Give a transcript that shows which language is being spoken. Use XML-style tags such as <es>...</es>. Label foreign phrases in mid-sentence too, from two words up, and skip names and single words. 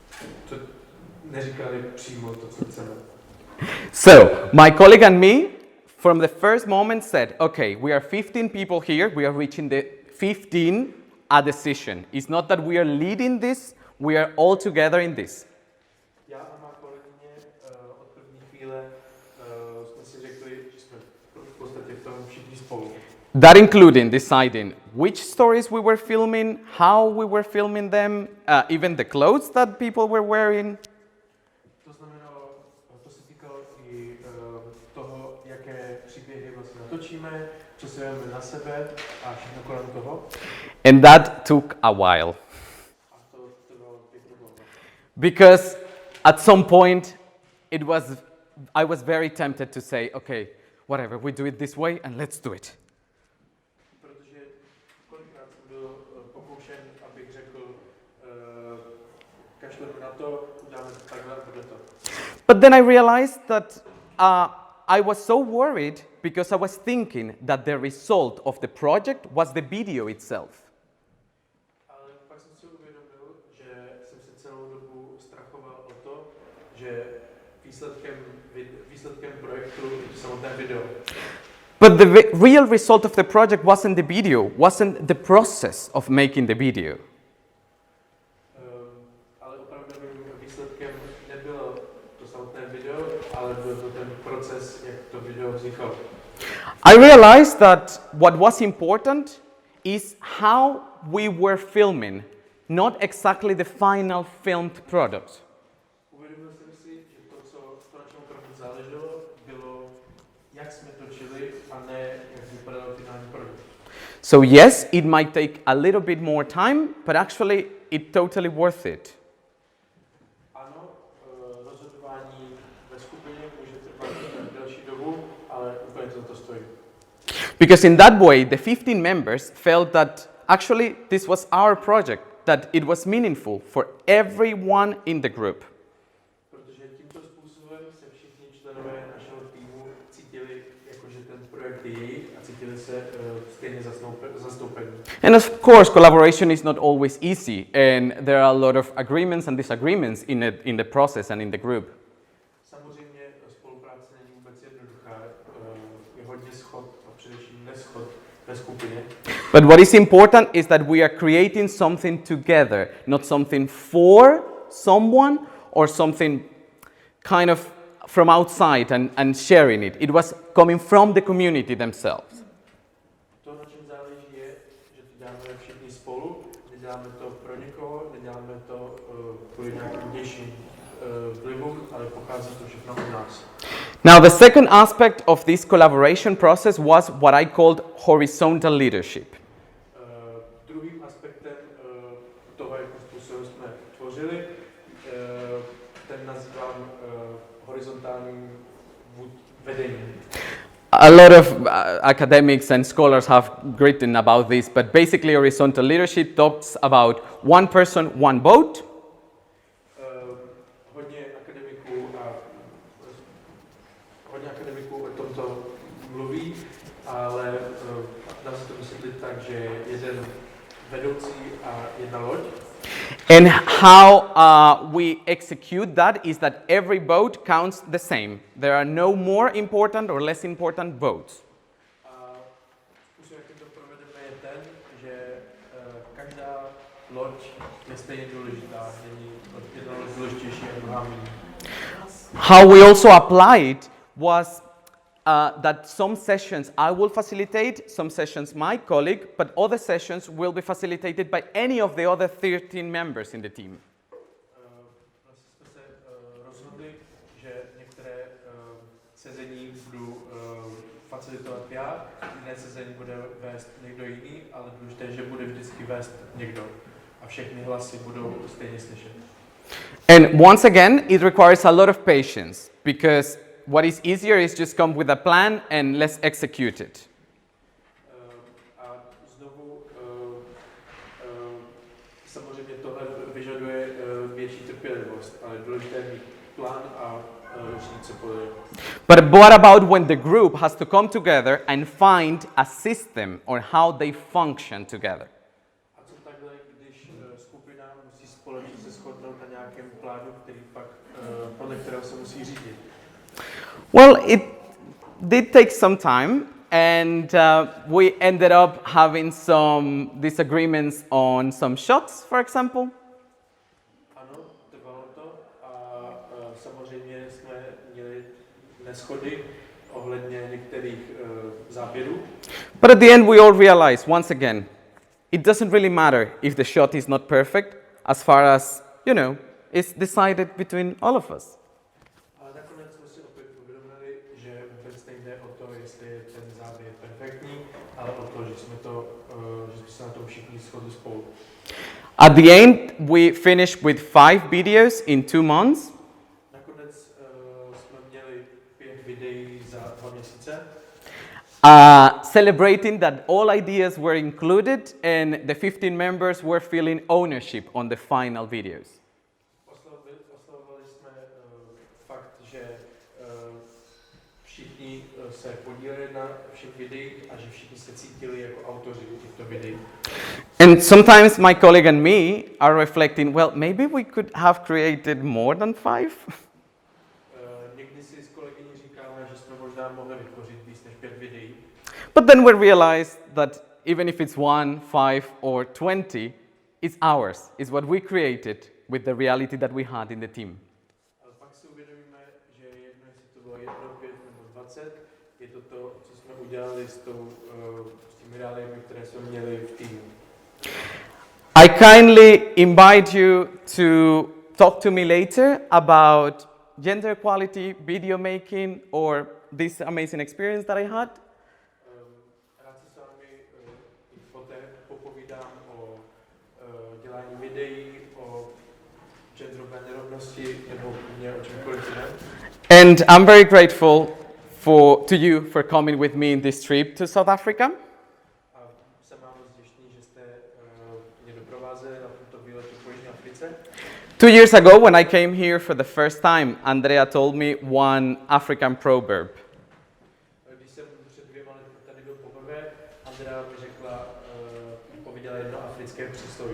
<en>So, my colleague and me from the first moment said, okay, we are 15 people here, we are reaching the 15 a decision. It's not that we are leading this, we are all together in this.</en> <cs>Já a má kolegyně od první chvíle jsme si řekli, že jsme v podstatě v tom všichni spolu.</cs> <en>That including deciding which stories we were filming, how we were filming them, even the clothes that people were wearing.</en> <cs>To znamenalo, to se týkalo i toho, jaké příběhy vlastně natočíme, co se jdeme na sebe a všechno kolem toho.</cs> <en>And that took a while.</en> <cs>A to trvalo pěkně dlouho.</cs> <en>Because at some point I was very tempted to say, okay, whatever, we do it this way and let's do it.</en> <cs>Protože kolikrát jsem byl pokoušen, abych řekl, kašleme na to, uděláme to takhle a tohle to.</cs> <en>But then I realized that I was so worried because I was thinking that the result of the project was the video itself.</en> <cs>Ale pak jsem si uvědomil, že jsem se celou dobu strachoval o to, že výsledkem projektu je samotné video.</cs> <en>But the real result of the project wasn't the video, wasn't the process of making the video.</en> <cs>Ale opravdovým výsledkem nebylo to samotné video, ale byl to ten proces, jak to video vznikalo.</cs> <en>I realized that what was important is how we were filming, not exactly the final filmed product.</en> <cs>Uvědomil jsem si, že to, na čem opravdu záleželo, bylo, jak jsme točili, a ne jak vypadal finální produkt.</cs> <en>So yes, it might take a little bit more time, but actually it's totally worth it.</en> <cs>Ano, rozhodování ve skupině může trvat delší dobu, ale úplně to stojí.</cs> <en>Because in that way, the 15 members felt that actually this was our project, that it was meaningful for everyone in the group.</en> <cs>Protože tímto způsobem se všichni členové našeho týmu cítili, jako že ten projekt je jejich a cítili se stejně zastoupení.</cs> <en>And of course, collaboration is not always easy, and there are a lot of agreements and disagreements in the process and in the group.</en> <cs>Samozřejmě spolupráce není vůbec jednoduchá, je hodně shod a především neshod ve skupině.</cs> <en>But what is important is that we are creating something together, not something for someone or something kind of from outside and sharing it. It was coming from the community themselves.</en> <cs>To, na čem záleží, je, že to děláme všichni spolu, neděláme to pro někoho, neděláme to kvůli nějakým vnějším vlivům, ale pochází to všechno od nás.</cs> <en>Now, the second aspect of this collaboration process was what I called horizontal leadership.</en> <cs>Druhým aspektem toho, jakým způsobem jsme tvořili, ten nazývám horizontálním vedením.</cs> <en>A lot of academics and scholars have written about this, but basically horizontal leadership talks about one person, one boat.</en> <cs>Hodně akademiků o tomto mluví, ale dá se to vysvětlit tak, že jeden vedoucí a jedna loď.</cs> <en>And how we execute that is that every boat counts the same. There are no more important or less important boats.</en> <cs>A způsob, jak to provedeme, je ten, že každá loď je stejně důležitá. Není jedna loď důležitější a druhá méně.</cs> <en>How we also applied was that some sessions I will facilitate, some sessions my colleague, but other sessions will be facilitated by any of the other 13 members in the team.</en> <cs>Vlastně jsme se rozhodli, že některé sezení budu facilitovat já, jiné sezení bude vést někdo jiný, ale důležité je, že bude vždycky vést někdo. A všechny hlasy budou stejně slyšet.</cs> <en>And once again, it requires a lot of patience, because what is easier is just come with a plan and let's execute it.</en> <cs>A znovu samozřejmě tohle vyžaduje větší trpělivost, ale důležité je mít plán a říct, co půjde.</cs> <en>But what about when the group has to come together and find a system or how they function together?</en> <cs>A co takhle, když skupina musí společně se shodnout na nějakém plánu, který pak podle kterého se musí řídit?</cs> <en>Well, did take some time, and we ended up having some disagreements on some shots, for example.</en> <cs>Ano, trvalo to a samozřejmě jsme měli neshody ohledně některých záběrů.</cs> <en>But at the end, we all realized, once again, it doesn't really matter if the shot is not perfect, as far as, you know, it's decided between all of us.</en> <cs>Ale nakonec jsme si opět uvědomili, že vůbec nejde o to, jestli je ten záběr perfektní, ale o to, že jsme se na tom všichni shodli spolu.</cs> <en>At the end, we finished with 5 videos in 2 months.</en> <cs>Nakonec jsme měli 5 videí za 2 měsíce.</cs> <en>Celebrating that all ideas were included and the 15 members were feeling ownership on the final videos.</en> <cs>Oslavovali jsme fakt, že všichni se podíleli na všech videích a že všichni se cítili jako autoři těchto videí.</cs> <en>And sometimes my colleague and me are reflecting, well, maybe we could have created more than 5.</en> <cs>Někdy si s kolegyní říkáme, že jsme možná mohli vytvořit víc než 5 videí.</cs> <en>But then we realized that even if it's 1, 5, or 20, it's ours. It's what we created with the reality that we had in the team.</en> <cs>Ale pak si uvědomíme, že jedno, jestli to bylo 1, 5 nebo 20, je to to, co jsme udělali s těmi reáliemi, které jsme měli v týmu.</cs> <en>I kindly invite you to talk to me later about gender equality, video making, or this amazing experience that I had.</en> <cs>Rád si s vámi poté popovídám o dělání videí, o genderové nerovnosti nebo o čemkoliv jiném.</cs> <en>And I'm very grateful to you for coming with me in this trip to South Africa.</en> <cs>A jsem vám moc vděčný, že jste mě doprovázeli na tomto výletu po Jižní Africe.</cs> <en>2 years ago, when I came here for the first time, Andrea told me one African proverb.</en> <cs>Když jsem před 2 lety tady byl poprvé, Andrea mi pověděla jedno africké přísloví.</cs>